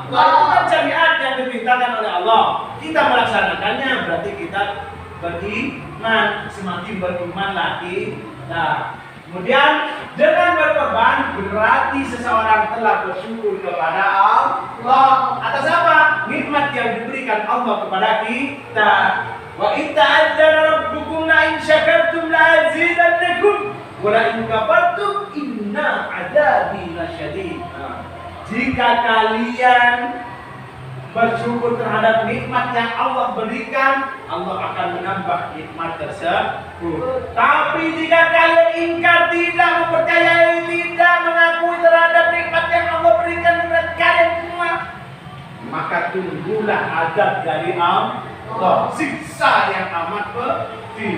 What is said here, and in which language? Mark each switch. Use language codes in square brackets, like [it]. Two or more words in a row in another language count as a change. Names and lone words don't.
[id] Itu kan syariat yang diperintahkan oleh Allah. Kita melaksanakannya berarti kita beriman, semakin beriman lagi. Nah, kemudian dengan berkorban berarti seseorang telah bersyukur kepada Allah atas apa? Nikmat yang diberikan Allah kepada kita. [ar] وإن تأذن ربكم لئن شكرتم لأزيدنكم ولئن كفرتم إن عذابي لشديد. [id] Jika kalian bersyukur terhadap nikmat yang Allah berikan, Allah akan menambah nikmat tersebut. Tapi jika kalian ingkar, tidak mempercayai, tidak mengakui terhadap nikmat yang Allah berikan kepada kalian semua, maka tunggulah azab dari Allah, siksa yang amat pedih.